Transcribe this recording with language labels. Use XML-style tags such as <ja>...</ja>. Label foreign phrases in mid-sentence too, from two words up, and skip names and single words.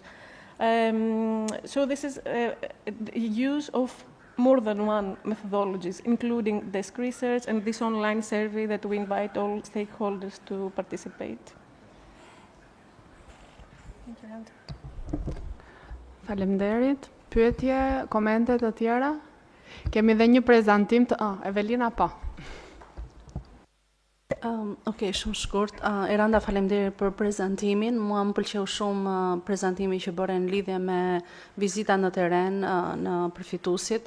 <en>So this is the use of more than one methodologies, including desk research and this online survey that we invite all stakeholders to participate. Thank you.</en> <sq>Faleminderit. Pyetje, komente të tjera? Kemi dhe një prezantim të... Evelina, po. Okej, shumë shkurt. Eranda, faleminderit për prezantimin. Mua më pëlqeu shumë prezantimi që bëre në lidhje me vizita në teren në përfituesit.</sq>